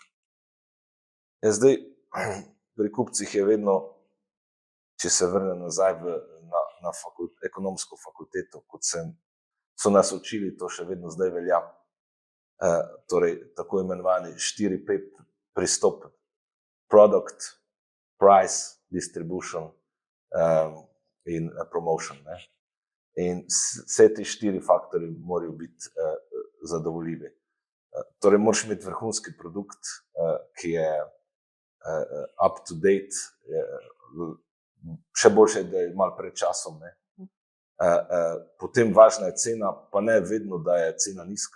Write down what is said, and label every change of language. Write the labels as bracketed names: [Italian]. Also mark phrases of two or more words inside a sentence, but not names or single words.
[Slovenian] Zdaj, pri kupcih je vedno, če se vrne nazaj na ekonomsko fakulteto, kot so nas učili, to še vedno zdaj velja, torej tako imenovani 4P pristop: [English] product, price, distribution in promotion. [Slovenian] Ne? In vse te 4 faktorji morajo biti zadovoljivi. Torej, moraš imeti vrhunski produkt, ki je [English] up to date, [Slovenian] še boljše, da je malo pred časom. Ne? Potem važna je cena, pa ne vedno, da je cena nizka.